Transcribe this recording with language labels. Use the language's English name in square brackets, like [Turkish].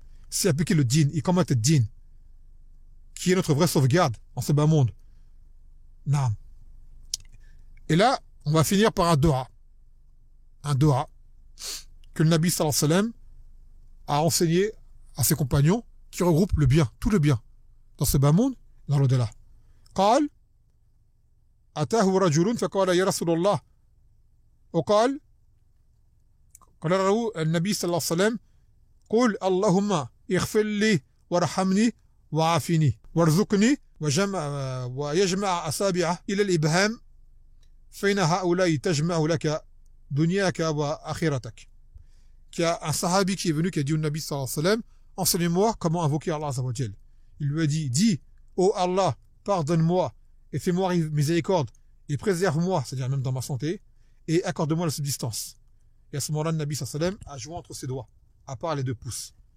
[French] C'est appliquer le din, iqamat ad-din, qui est notre vraie sauvegarde en ce bas monde. Naam. Et là, on va finir par un dua. Un dua que le Nabi sallallahu alayhi wa sallam a enseigné à ses compagnons qui regroupe le bien, tout le bien, dans ce bas monde, dans l'au-delà. [Arabic] قال أتاه رجل فقال يا رسول الله وقال قال له النبي صلى الله عليه وسلم قل اللهم اغفر لي وارحمني وعافني وارزقني ويجمع أصابعه إلى الإبهام فإن هؤلاء تجمع لك دنياك وآخرتك. [French] Qu'il y a un sahabi qui est venu qui a dit au Nabi sallallahu alayhi wa sallam enseigne-moi comment invoquer Allah Azza wa Jal. Il lui a dit dis ô Allah pardonne-moi et fais-moi miséricorde et préserve-moi, c'est-à-dire même dans ma santé, et accorde-moi la subsistance. Et à ce moment-là, le Nabi sallallahu alayhi wa sallam a joint entre ses doigts, à part les 2 pouces.